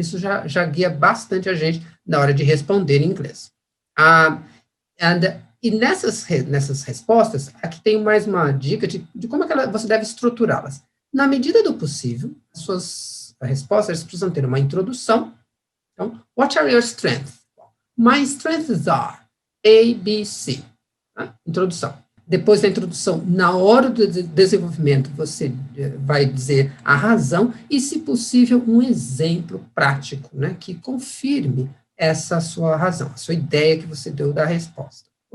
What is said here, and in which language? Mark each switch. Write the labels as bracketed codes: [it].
[pt] Isso já guia bastante a gente na hora de responder em inglês. E nessas respostas, aqui tem mais uma dica de como você deve estruturá-las. Na medida do possível, as suas respostas precisam ter uma introdução. Então, [en] what are your strengths? My strengths are A, B, C. [pt] Introdução. Depois da introdução, na hora do desenvolvimento, você vai dizer a razão e, se possível, um exemplo prático, né, que confirme essa sua razão, a sua ideia que você deu da resposta.